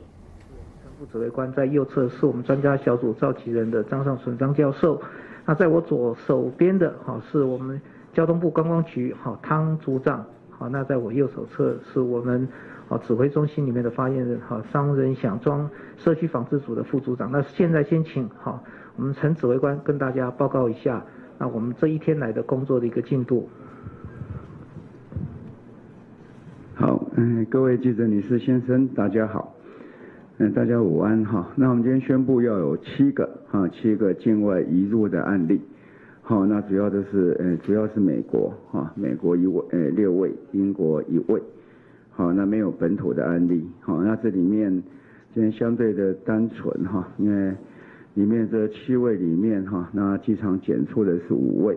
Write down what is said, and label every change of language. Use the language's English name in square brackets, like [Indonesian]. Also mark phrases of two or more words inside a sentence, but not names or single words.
[Chinese] 副指揮官在右側是我們專家小組召集人的張尚存張教授，那在我左手邊的是我們交通部觀光局湯組長，那在我右手側是我們指揮中心裡面的發言人商人響莊社區防治組的副組長。那現在先請我們陳指揮官跟大家報告一下，那我們這一天來的工作的一個進度。好，各位記者女士先生，大家好。大家午安哈。那我们今天宣布要有7个境外移入的案例。好，那主要是美国美国6位，英国1位。好，那没有本土的案例。好，那这里面今天相对的单纯哈，因为里面这7位里面那机场检出的是5位。